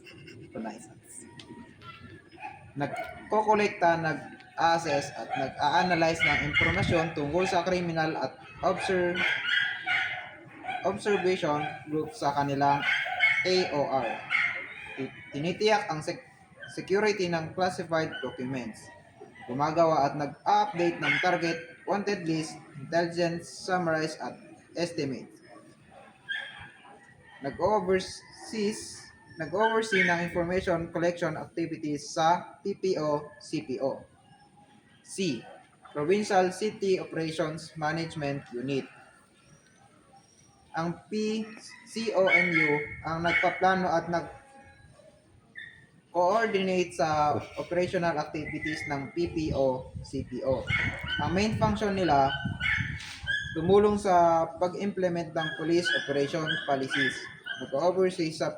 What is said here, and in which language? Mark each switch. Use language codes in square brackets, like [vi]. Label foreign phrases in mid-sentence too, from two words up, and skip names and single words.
[tl] Nagkokolekta, nag-assess at nag-a-analyze ng impormasyon tungkol sa kriminal at [en] observation group [tl] sa kanilang AOR. Tinitiyak ang security ng [en] classified documents. [tl] Gumagawa at nag-update ng [en] target, wanted list, intelligence summarize [tl] at estimate. Nag-oversee ng [en] information collection activities [tl] sa PPO-CPO. C. Provincial City Operations Management Unit. Ang PCOMU ang nagpaplano at coordinate sa [en] operational activities [tl] ng PPO-CPO. Ang [en] main function [tl] nila, tumulong sa pag-implement ng [en] police operation policies, [tl] nag-oversee sa